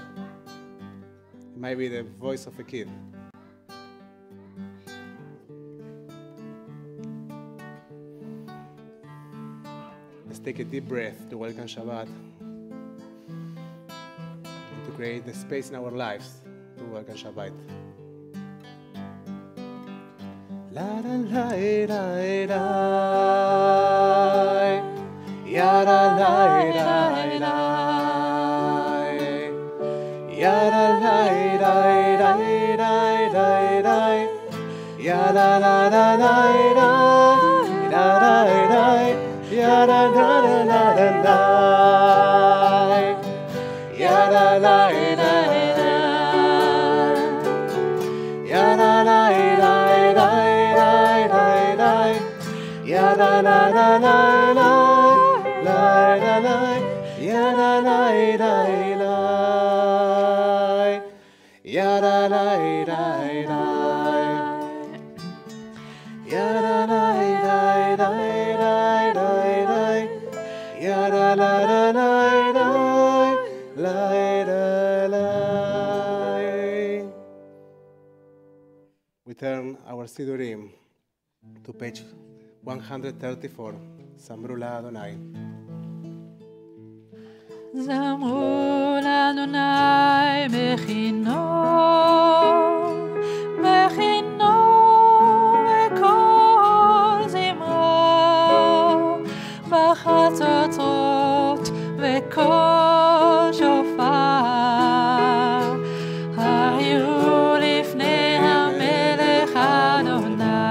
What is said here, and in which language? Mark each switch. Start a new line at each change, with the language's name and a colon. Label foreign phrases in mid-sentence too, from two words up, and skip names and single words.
English: It might be the voice of a kid. Let's take a deep breath to welcome Shabbat and to create the space in our lives to welcome Shabbat. La la la la la. Yara lai lai lai, yara lai lai lai lai lai lai, yara la la lai lai lai lai, yara la la la lai, yara lai lai lai, yara lai lai lai lai lai, yara la la la lai. Lai lai lai, yara lai lai lai, yara lai lai lai, yara lai lai lai lai lai lai, yara la la lai lai lai lai. We turn our Sidurim to page 134.
Hebrew: זמרו לה. זמרו לה' בכנור בכנור וקול זמרה בחצצרות וקול שופר הריעו לפני המלך ה.